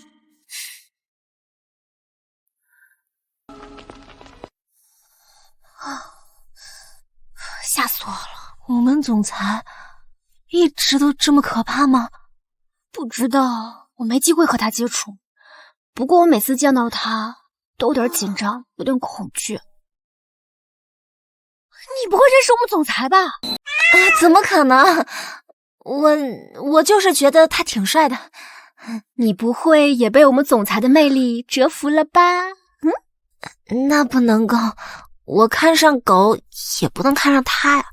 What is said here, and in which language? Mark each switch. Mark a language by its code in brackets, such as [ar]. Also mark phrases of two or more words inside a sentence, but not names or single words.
[zh] 嚇死我了！我們總裁一直都這麼可怕嗎？不知道，我沒機會和他接觸。不過我每次見到他都有點緊張，有點恐懼。你不會認識我們總裁吧？怎麼可能？我就是覺得他挺帥的。你不會也被我們總裁的魅力折服了吧？那不能夠，我看上狗也不能看上他呀。